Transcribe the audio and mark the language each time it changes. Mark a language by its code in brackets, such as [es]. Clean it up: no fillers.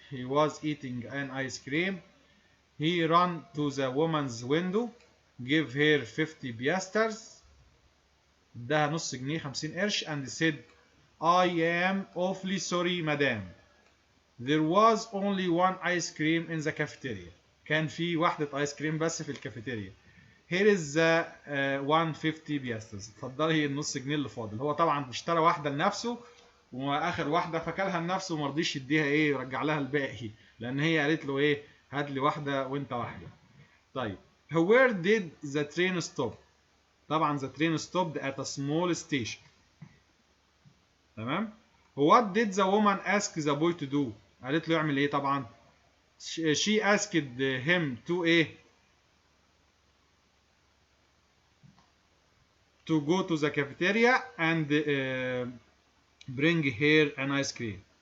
[en] he was eating an ice cream. he ran to the woman's window, gave her 50 piasters. [ar] اداها نص جنيه 50 قرش [en] and said I am awfully sorry madam. There was only one ice cream in the cafeteria. [ar] كان في واحدة ايس كريم بس في الكافيتيريا. [en] Here is the 150 piasters. [ar] اتفضلي النص جنيه اللي فاضل. هو طبعا اشترى واحدة لنفسه واخر واحدة فكلها لنفسه وما رضيش يديها ايه يرجع لها الباقي لان هي قالت له ايه هات لي واحدة وانت واحدة. [en] طيب where did the train stop؟ طبعا the train stopped at a small station. [ar] تمام. [en] what did the woman ask the boy to do؟ [ar] قالت له يعمل ايه طبعا؟ [en] she asked him to ايه؟ to go to the cafeteria and bring her an ice cream.